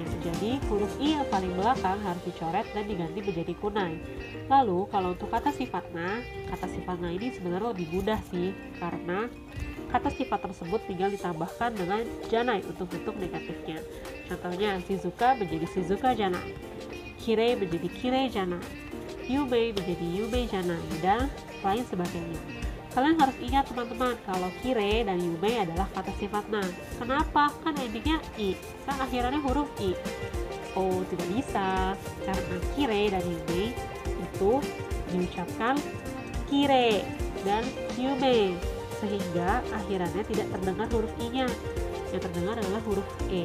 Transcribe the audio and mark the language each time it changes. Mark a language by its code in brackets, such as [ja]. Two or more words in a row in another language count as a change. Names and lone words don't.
[id] Jadi huruf i yang paling belakang harus dicoret dan diganti menjadi kunai. Lalu kalau untuk kata sifatna ini sebenarnya lebih mudah sih, karena kata sifat tersebut tinggal ditambahkan dengan janai untuk bentuk negatifnya. Contohnya, Shizuka menjadi [ja] 静かじゃない, [id] Kirei menjadi [ja] 綺麗じゃない, [id] Yume menjadi [ja] 夢じゃない, [id] dan lain sebagainya. Kalian harus ingat teman-teman, kalau Kirei dan Yume adalah kata sifatna. Kenapa? Kan endingnya i, kan akhirannya huruf i. Oh, tidak bisa, karena Kirei dan Yume itu diucapkan Kire dan Yume, sehingga akhirannya tidak terdengar huruf i-nya, yang terdengar adalah huruf e.